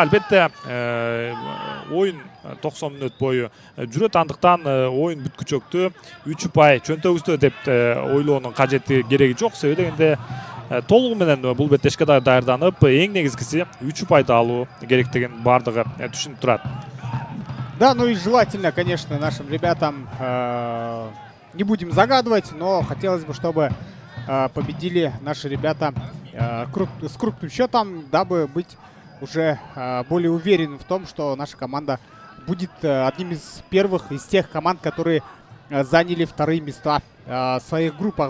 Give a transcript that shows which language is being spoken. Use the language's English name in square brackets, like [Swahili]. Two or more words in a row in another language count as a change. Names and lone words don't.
[Kyrgyz] Албетте оюн 90 мүнөт бою жүрөт, андыктан оюн бүткүчөктү 3 упай чөнтөгүздө деп ойлоонун кажети кереги жок. Себеби дегенде толугу менен бул беттешке даярданып, эң негизгиси 3 упайды алуу керек деген бардыгы түшүнүп турат. [Russian] Да, ну и желательно, конечно, нашим ребятам, не будем загадывать, но хотелось бы, чтобы победили наши ребята с крупным счетом, дабы быть уже более уверенным в том, что наша команда будет одним из первых из тех команд, которые заняли вторые места в своих группах.